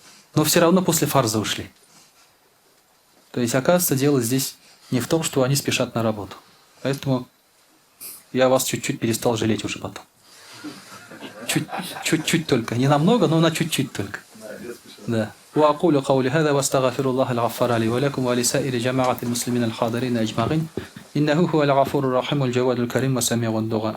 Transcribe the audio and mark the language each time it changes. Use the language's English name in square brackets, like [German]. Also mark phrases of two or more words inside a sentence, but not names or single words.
[Russian] Но все равно после фарза ушли. То есть, оказывается, дело здесь не в том, что они спешат на работу. Поэтому я вас чуть-чуть перестал жалеть уже потом. Чуть-чуть только. Не намного, но на чуть-чуть только. Да. [Arabic] وأقول قولي هذا واستغفر الله الغفار لي ولكم ولسائر جماعة المسلمين الحاضرين أجمعين إنه هو الغفور الرحيم الجواد الكريم وسميع الدعاء